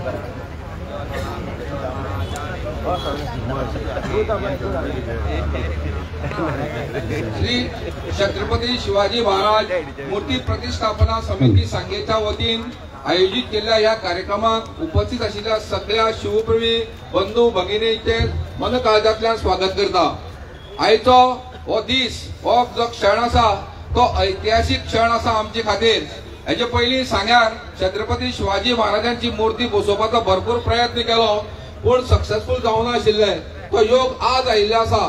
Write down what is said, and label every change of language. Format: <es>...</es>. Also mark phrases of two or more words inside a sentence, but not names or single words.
<kok>श्री छत्रपती शिवाजी महाराज मूर्ती प्रतिष्ठापना समिती सांगेच्या वतीन आयोजित केलेल्या या कार्यक्रमात उपस्थित असलेल्या सगळ्या शिवप्रेमी बंधू भगिनींचे मन काळजातल्यान स्वागत करता. आयचो हो दीस हो जो क्षण आसा तो ऐतिहासिक क्षण आसा आमचे खातीर. हेचे पयलीं सांग्यार छत्रपती शिवाजी महाराजांची मूर्ती बसोवपाचो भरपूर प्रयत्न केलो पूण सक्सेसफुल जावना आशिल्ले. तो योग आज आयिल्लो आसा.</kok>